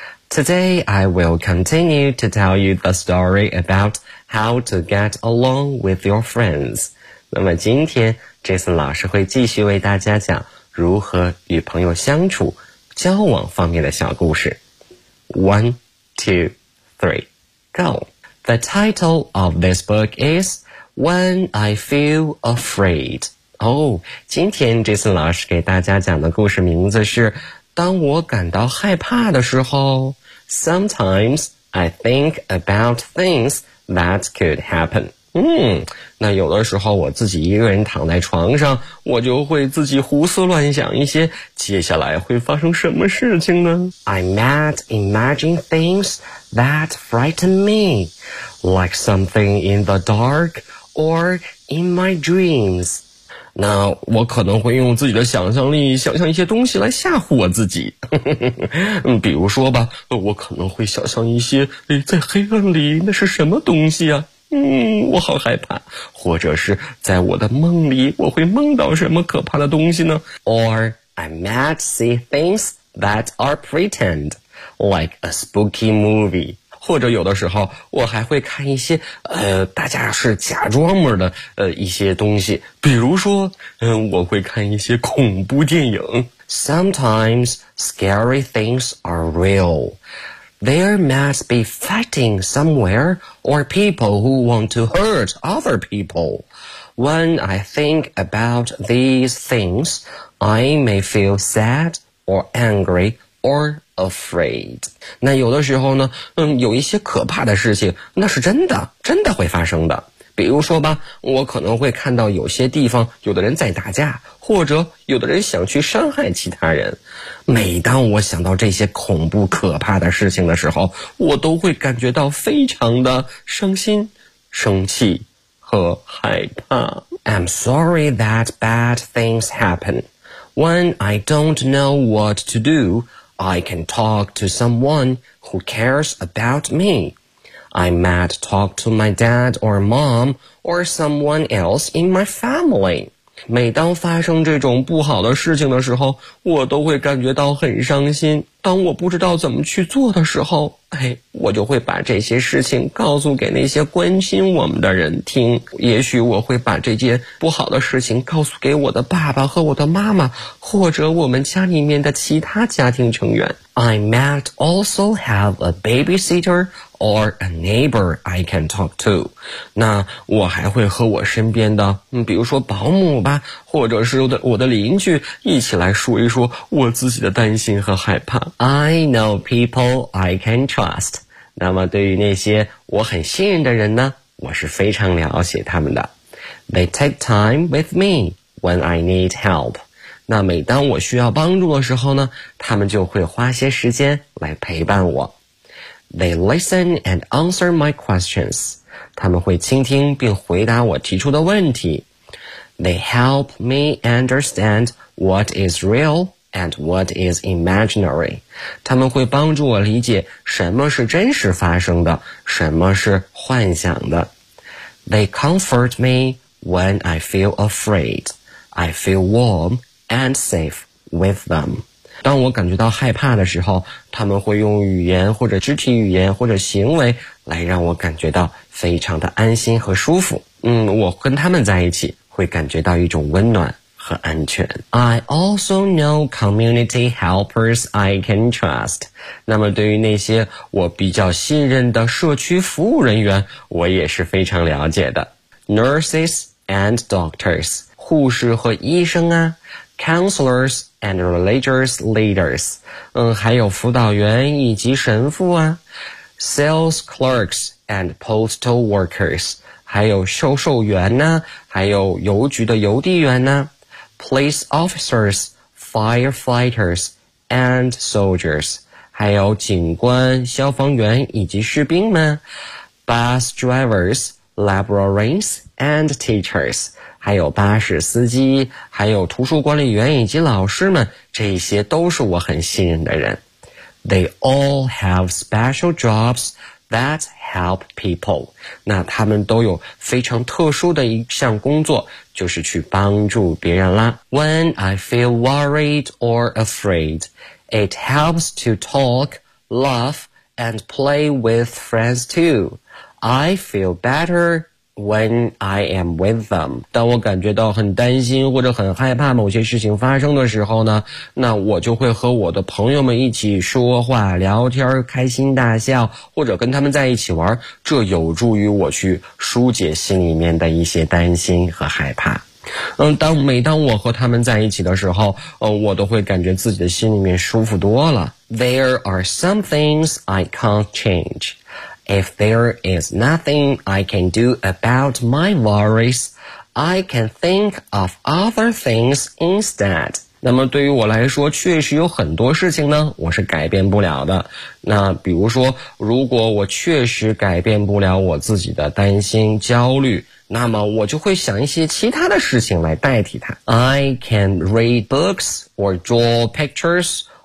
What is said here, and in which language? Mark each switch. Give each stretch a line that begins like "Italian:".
English: Today, I will continue to tell you the story about how to get along with your friends.
Chinese: 那么今天 Jason 老师会继续为大家讲如何与朋友相处、交往方面的小故事。
English: 1, 2, 3, go! The title of this book is When I Feel Afraid.
Chinese: 今天 Jason 老师给大家讲的故事名字是当我感到害怕的时候。
English: Sometimes I think about things that could happen.
Chinese: 那有的时候我自己一个人躺在床上，我就会自己胡思乱想一些接下来会发生什么事情呢？
English: I might imagine things that frighten me. Like something in the dark or in my dreams.
Chinese: 那我可能会用自己的想象力想象一些东西来吓唬我自己。比如说吧，我可能会想象一些在黑暗里那是什么东西啊？我好害怕。或者是在我的梦里我会梦到什么可怕的东西呢？
English: Or I might see things that are pretend, like a spooky movie.
Chinese: 或者有的时候我还会看一些大家是假装模的一些东西，比如说我会看一些恐怖电影。
English: Sometimes scary things are real. There must be fighting somewhere or people who want to hurt other people. When I think about these things, I may feel sad or angry or afraid.
Chinese: 那有的时候呢有一些可怕的事情那是真的真的会发生的。比如说吧，我可能会看到有些地方有的人在打架，或者有的人想去伤害其他人。每当我想到这些恐怖可怕的事情的时候，我都会感觉到非常的伤心、生气和害怕。
English: I'm sorry that bad things happen. When I don't know what to doI can talk to someone who cares about me. I might talk to my dad or mom or someone else in my family.
Chinese: 每当发生这种不好的事情的时候，我都会感觉到很伤心。当我不知道怎么去做的时候，我就会把这些事情告诉给那些关心我们的人听。也许我会把这件不好的事情告诉给我的爸爸和我的妈妈，或者我们家里面的其他家庭成员。
English: I might also have a babysitter or a neighbor I can talk to.
Chinese: 那我还会和我身边的比如说保姆吧，或者是我的邻居一起来说一说我自己的担心和害怕。
English: I know people I can trust.
Chinese: 那么对于那些我很信任的人呢，我是非常了解他们的。
English: They take time with me when I need help.
Chinese: 那每当我需要帮助的时候呢，他们就会花些时间来陪伴我。
English: They listen and answer my questions.
Chinese: 他们会倾听并回答我提出的问题。
English: They help me understand what is real and what is imaginary.
Chinese: 他们会帮助我理解什么是真实发生的，什么是幻想的。
English: They comfort me when I feel afraid. I feel warm and safe with them.
Chinese: 当我感觉到害怕的时候，他们会用语言或者肢体语言或者行为来让我感觉到非常的安心和舒服。我跟他们在一起会感觉到一种温暖和安全。
English: I also know community helpers I can trust.
Chinese: 那么对于那些我比较信任的社区服务人员，我也是非常了解的。
English: Nurses and doctors,
Chinese: 护士和医生啊。
English: Counselors and religious leaders,
Chinese: 还有辅导员以及神父啊。
English: Sales clerks and postal workers,
Chinese: 还有销售员呢，还有邮局的邮递员呢。
English: Police officers, firefighters and soldiers,
Chinese: 还有警官、消防员以及士兵们。
English: Bus drivers, librarians and teachers,
Chinese: 还有巴士司机，还有图书管理员以及老师们，这些都是我很信任的人。
English: They all have special jobs that help people.
Chinese: 那他们都有非常特殊的一项工作，就是去帮助别人啦。
English: When I feel worried or afraid, it helps to talk, laugh, and play with friends too. I feel better. When I am with them.
Chinese: 当我感觉到很担心或者很害怕某些事情发生的时候呢，那我就会和我的朋友们一起说话、聊天、开心大笑，或者跟他们在一起玩，这有助于我去疏解心里面的一些担心和害怕。每当我和他们在一起的时候，我都会感觉自己的心里面舒服多了。
English: There are some things I can't change. If there is nothing I can do about my worries, I can think of other things instead.
Chinese: 那么对于我来说，确实有很多事情呢，我是改变不了的。那比如说，如果我确实改变不了我自己的担心、焦虑，那么我就会想一些其他的事情来代替它。
English: I can read books or draw pictures.